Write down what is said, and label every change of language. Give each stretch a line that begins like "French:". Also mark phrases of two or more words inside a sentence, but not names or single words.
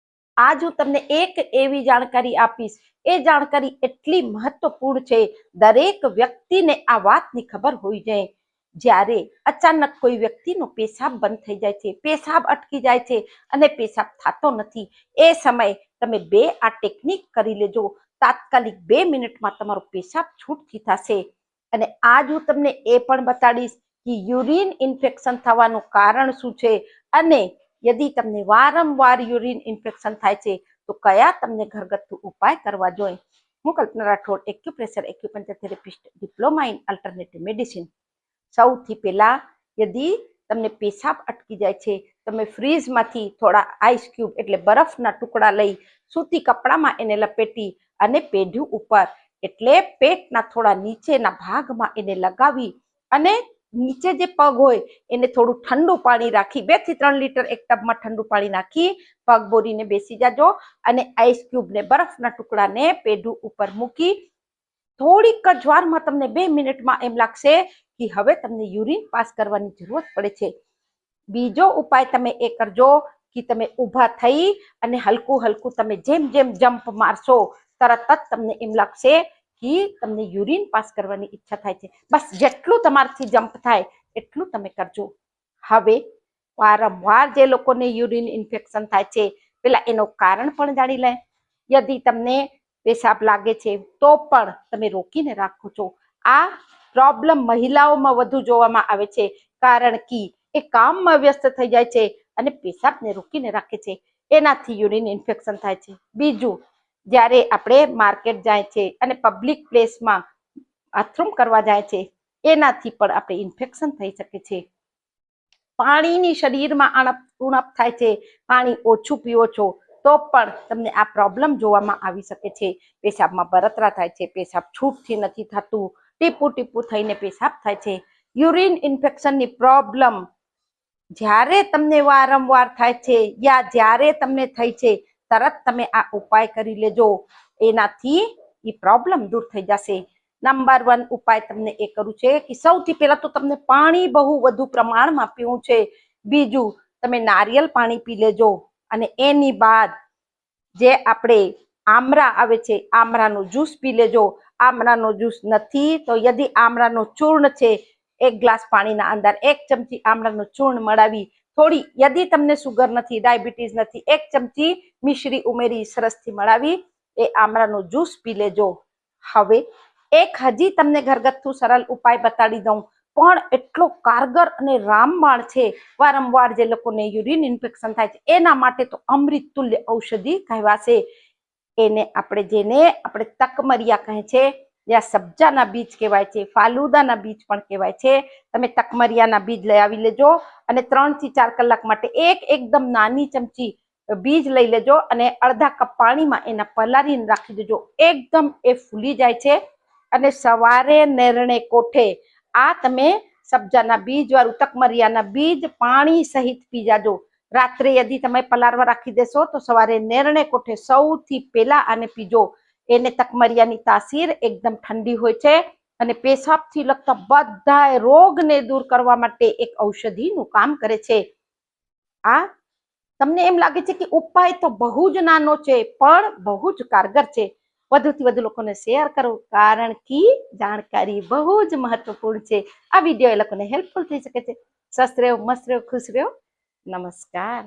Gujarati: આજ હું તમને એક એવી જાણકારી આપીશ, એ જાણકારી એટલી મહત્વપૂર્ણ છે, દરેક વ્યક્તિ ને આ વાતની ખબર હોઈ જાય। જ્યારે અચાનક કોઈ વ્યક્તિ નો પેશાબ બંધ થઈ જાય છે, પેશાબ અટકી જાય છે અને પેશાબ થતો નથી, એ સમય તમે બે આ ટેકનિક કરી લેજો। તાત્કાલિક 2 મિનિટમાં તમારો પેશાબ છૂટથી થશે। અને આજ હું તમને એ પણ બતાડીશ કે
English: urine infection
Gujarati: થવાનું કારણ શું છે અને યદિ તમને વારંવાર
English: urine infection
Gujarati: થાય છે તો કયા તમને ઘરગથ્થુ ઉપાય કરવા જોઈએ।
English: हूँ कल्पना राठोड, acupressure acupuncture therapist, diploma in alternative medicine.
Gujarati: સૌથી પહેલા यदि તમને પેશાબ અટકી જાય છે, તમે ફ્રીજમાંથી થોડા
English: ice cube
Gujarati: એટલે બરફના ટુકડા લઈ સૂતી કપડામાં એને લપેટી અને પેઢું ઉપર એટલે પેટના થોડા નીચેના ભાગમાં એને લગાવી અને નીચે જે પગ હોય એને થોડું ઠંડુ પાણી રાખી 2 થી 3 લીટર એક ટબમાં ઠંડુ પાણી નાખી પગ બોરીને બેસી જાજો અને
English: ice cubeને
Gujarati: બરફના ટુકડાને પેઢું ઉપર મૂકી થોડીક જ વારમાં તમને 2 મિનિટમાં એમ લાગશે કે હવે તમને
English: urine pass
Gujarati: કરવાની જરૂરત પડે છે। બીજો ઉપાય તમે એ કરજો કે તમે ઊભા થઈ અને હલકું હલકું તમે જેમ જેમ જંપ મારશો તરત જ તમને એમ લાગશે કે તમને
English: urine pass
Gujarati: કરવાની ઇચ્છા થાય છે। બસ જેટલું તમારથી જંપ થાય એટલું તમે કરજો। હવે વારંવાર જે લોકોને
English: urine infection
Gujarati: થાય છે પેલા એનો કારણ પણ જાણી લે। યદિ તમને પેશાબ લાગે છે તો પણ તમે રોકીને રાખો છો। આ પ્રોબ્લેમ મહિલાઓમાં વધુ જોવામાં આવે છે કારણ કે એ કામમાં વ્યસ્ત થઈ જાય છે અને પેશાબને રોકીને રાખે છે, એનાથી
English: urine infection
Gujarati: થાય છે। બીજું, જ્યારે આપણે માર્કેટ જાય છે અને
English: public placeમાં
Gujarati: બાથરૂમ કરવા જાય છે એનાથી પણ આપણે ઇન્ફેક્શન થઈ શકે છે। પાણીની શરીરમાં ઉણપ થાય છે, પાણી ઓછું પીવો છો તો પણ તમને આ પ્રોબ્લેમ જોવામાં આવી શકે છે। પેશાબમાં બરતરા થાય છે, પેશાબ છૂટથી નથી થતું, ટીપુ ટીપુ થઈને પેશાબ થાય છે।
English: urine infectionની
Gujarati: પ્રોબ્લેમ જ્યારે તમને વારંવાર થાય છે યા જ્યારે તમને થઈ છે તરત તમે આ ઉપાય કરી લેજો, એનાથી ઈ પ્રોબ્લેમ દૂર થઈ જશે। નંબર 1 ઉપાય તમને એ કરું છે કે સૌથી પહેલા તો તમને પાણી બહુ વધુ પ્રમાણમાં પીવું છે। બીજું, તમે નારિયેળ પાણી પી લેજો અને એની બાદ જે આપણે આમળા આવે છે આમળાનો જ્યૂસ પી લેજો। આમળાનો જ્યૂસ નથી તો યદિ આમળાનો ચૂર્ણ છે 1 ગ્લાસ પાણીના અંદર 1 ચમચી આમળાનો ચૂર્ણ મળાવી થોડી, યદિ તમને શુગર નથી, ડાયાબિટીસ નથી, 1 ચમચી મિશ્રી ઉમેરી સરસથી મળાવી એ આમળાનો જ્યૂસ પી લેજો। હવે એક હજી તમને ઘરગથ્થુ સરળ ઉપાય બતાડી દઉં પણ એટલો કારગર અને રામબાણ છે। વારંવાર જે લોકોને
English: urine infection
Gujarati: થાય છે એના માટે તો અમૃત તુલ્ય ઔષધિ કહેવાશે। એને આપણે જેને આપણે તકમરિયા કહે છે યા સબ્જાના બીજ કહેવાય છે, ફાલુદાના બીજ પણ કહેવાય છે। તમે તકમરિયાના બીજ લઈ આવી લેજો અને 3 થી 4 કલાક માટે એક એકદમ નાની ચમચી બીજ લઈ લેજો અને અર્ધા કપ પાણીમાં એના પલાળીને રાખી દેજો। એકદમ એ ફૂલી જાય છે અને સવારે નરણે કોઠે આ તમે સબ્જાના બીજ વાળું તકમરિયાના બીજ પાણી સહિત પી જાજો। રાત્રે યદિ તમે પલાળવા રાખી દેશો તો સવારે નરણે કોઠે સૌથી પહેલા આને પીજો। એને તકમરિયાની તાસીર એકદમ ઠંડી હોય છે અને પેશાબથી લગતા બધાય રોગને દૂર કરવા માટે એક ઔષધિનું કામ કરે છે। આ તમને એમ લાગે છે કે ઉપાય તો બહુ જ નાનો છે પણ બહુ જ કારગર છે। વધુથી વધુ લોકોને શેર કરો કારણ કે જાણકારી બહુ જ મહત્વપૂર્ણ છે। આ વિડીયો એ લોકોને હેલ્પફુલ થઈ શકે છે। સ્વસ્થ રહો, મસ્ત રહો, ખુશ રહો। નમસ્કાર।